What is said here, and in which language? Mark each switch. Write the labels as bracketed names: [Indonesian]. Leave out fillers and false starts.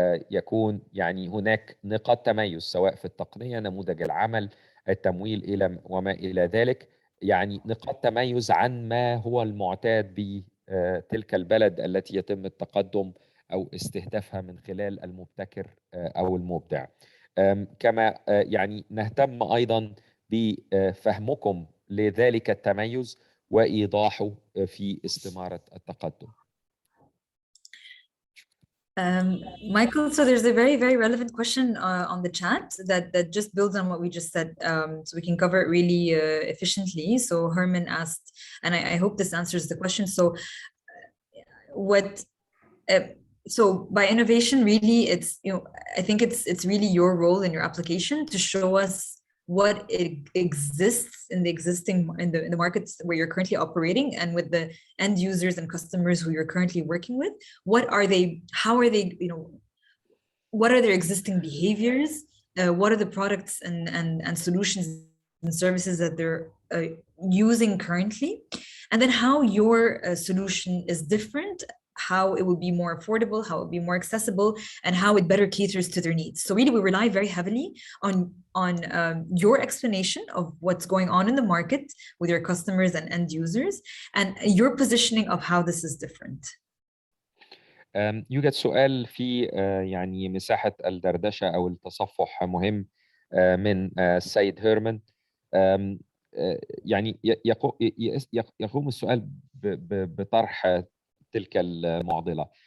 [Arabic] يكون يعني هناك نقاط تميز سواء في التقنية، نموذج العمل، التمويل إلى وما إلى ذلك، يعني نقاط تميز عن ما هو المعتاد بتلك البلد التي يتم التقدم أو استهدافها من خلال المبتكر أو المبدع. كما يعني نهتم أيضا بفهمكم لذلك التميز وإيضاحه في استمارة التقدم. [English] Michael, so there's a very, very relevant question on the chat that just builds on what we just said, so we can cover it really efficiently. So Herman asked, and I hope this answers the question. So so by innovation, really, it's, I think it's really your role in your application to show us what exists in the markets where you're currently operating, and with the end users and customers who you're currently working with. What are they? How are they? What are their existing behaviors? What are the products and solutions and services that they're using currently? And then how your solution is different, how it will be more affordable, how it will be more accessible, and how it better caters to their needs. So really, we rely very heavily on your explanation of what's going on in the market with your customers and end users, and your positioning of how this is different. [Arabic] يوجد سؤال في يعني مساحة الدردشة أو التصفح مهم من السيد هيرمان. يعني يقوم السؤال بطرح تلك المعضلة.